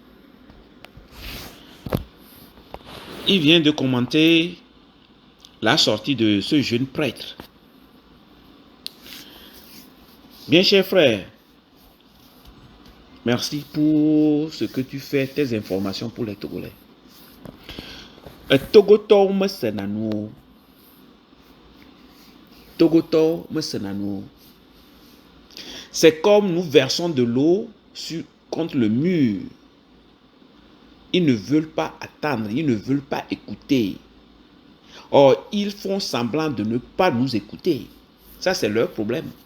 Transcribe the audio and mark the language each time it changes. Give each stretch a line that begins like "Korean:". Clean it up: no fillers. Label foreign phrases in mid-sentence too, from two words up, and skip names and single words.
French: Il vient de commenter la sortie de ce jeune prêtre. Bien cher frère, merci pour ce que tu fais, tes informations pour les Togolais.
Ewe: Togoto me senanu. Togoto me senanu.
French: C'est comme nous versons de l'eau contre le mur. Ils ne veulent pas attendre, ils ne veulent pas écouter. Or, ils font semblant de ne pas nous écouter. Ça, c'est leur problème.